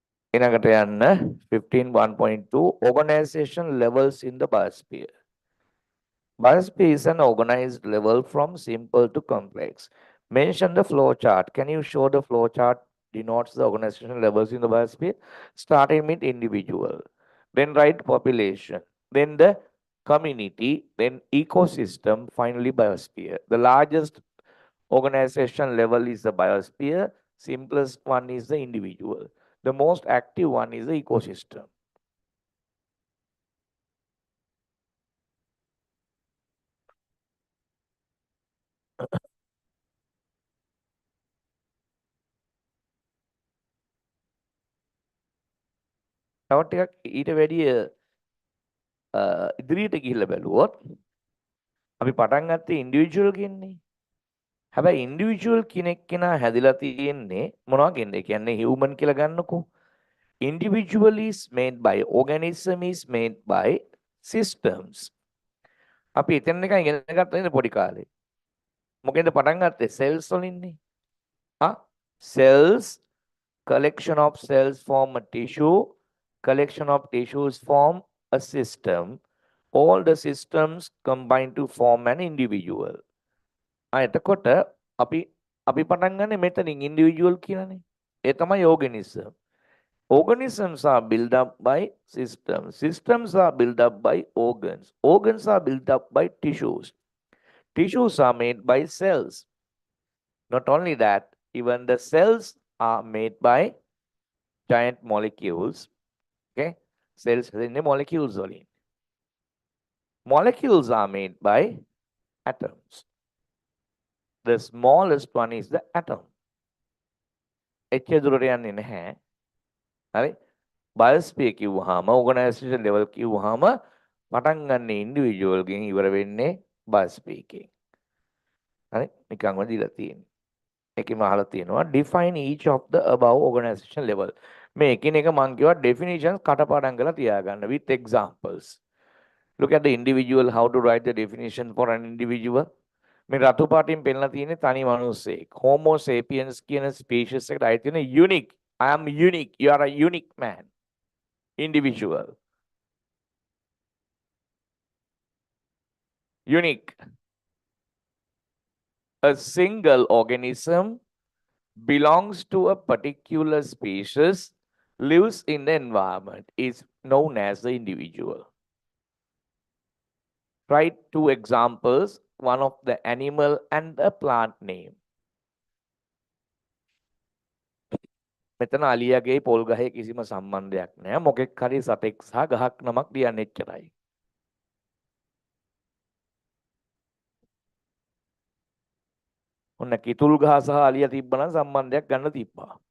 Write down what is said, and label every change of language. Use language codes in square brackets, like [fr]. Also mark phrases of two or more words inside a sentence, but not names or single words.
[si] ඊළඟට යන්න [en] 15.1.2 organization levels in the biosphere. Biosphere is an organized level from simple to complex. Mention the flow chart. Can you show the flow chart denotes the organization levels in the biosphere? Starting with individual, then write population, then the community, then ecosystem, finally biosphere. The largest organization level is the biosphere. Simplest one is the individual. The most active one is the ecosystem. [si] තව ටිකක් ඊට වැඩිය ඉදිරියට ගිහිල්ලා බැලුවොත් අපි පටන් ගත්තේ ඉන්ඩිවිජුවල් කියන්නේ. හැබැයි ඉන්ඩිවිජුවල් කෙනෙක් කෙනා හැදිලා තියෙන්නේ මොනවා කියන්නේ? ඒ කියන්නේ හියුමන් කියලා ගන්නකෝ. [en] Individual is made by organism is made by systems. [si] අපි එතන එක ඉගෙන ගත්තා නේද පොඩි කාලේ. මොකෙන්ද පටන් ගත්තේ? cells වලින්නේ. [en] Cells, collection of cells form a tissue, collection of tissues form a system. All the systems combine to form an individual. [si] එතකොට අපි අපි පටන් ගන්න මෙතනින් ඉන්ඩිවිජුවල් කියලානේ. ඒ තමයි organism. [en] Organisms are built up by systems. Systems are built up by organs. Organs are built up by tissues. Tissues are made by cells. Not only that, even the cells are made by giant molecules. Okay? Cells in the molecules only. Molecules are made by atoms. The smallest one is the atom. [si] එච්චර දුරට යන්නේ නැහැ. හරි? බයෝස්ෆියර් කිව්වහම [en] organization level [si] කිව්වහම පටන් ගන්න ඉන්ඩිවිජුවල් ගෙන් ඉවර වෙන්නේ බයෝස්ෆියර් එකෙන්. හරි? නිකන්ම දීලා තියෙන්නේ. ඒකෙම අහලා තියෙනවා [en] define each of the above organization level. [si] මේ එකිනෙක මම කිව්වා definitions කටපාඩම් කරලා තියාගන්න [en] with examples. Look at the individual, how to write the definition for an individual. [si] මේ රතු පාටින් පෙන්නලා තියෙන්නේ තනි මිනිස්සෙක්. Homo sapiens කියන species එකට අයිති වෙන unique. [en] I am unique. You are a unique man. Individual. Unique. A single organism belongs to a particular species, lives in the environment, is known as the individual. Write two examples, one of the animal and the plant name. [si] මෙතන අලියාගේ පොල් ගහේ කිසිම සම්බන්ධයක් නැහැ. මොකෙක් හරි සතෙක් සහ ගහක් නමක් ලියන්න එච්චරයි. ඔන්න කිතුල් ගහ සහ අලියා තිබ්බනම් සම්බන්ධයක් ගන්න තිබ්බා.